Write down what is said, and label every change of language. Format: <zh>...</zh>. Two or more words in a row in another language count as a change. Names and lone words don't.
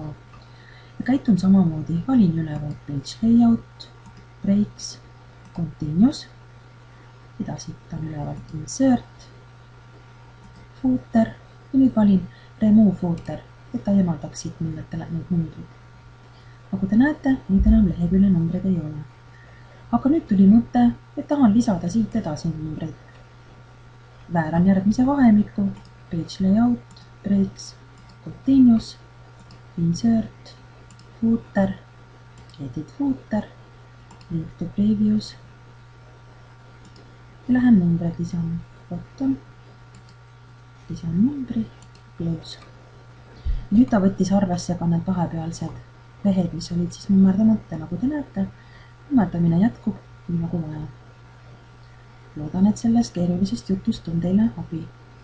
<et>Ja käitun samamoodi, valin üleval</et> <en>Page Layout, Breaks, Continuous,</en> <et>edasi on ülevalt</et> <en>Insert, Footer</en> <et>ja nüüd valin</et> <en>Remove Footer,</en> <et>et ta eemaldaks siit need numbrid. Nagu te näete, nüüd enam lehekülje numbreid ei ole. Aga nüüd tuli mõte, et tahan lisada siit edasi numbreid. Vääran järgmise vahemiku,</et> <en>Page Layout, Breaks, Continuous, Insert, Footer, Edit Footer, Link to Previews.</en> <et>Ja lähen numbreid lisama. Bottom, lisan numbri, Close. Nüüd ta võttis arvesse ka need vahepealsed lehed, mis olid siis nummerdamata, nagu te näete. Nummerdamine jätkub nii nagu vaja. Loodan, et sellest keerulisest jutust on teile abi.</et>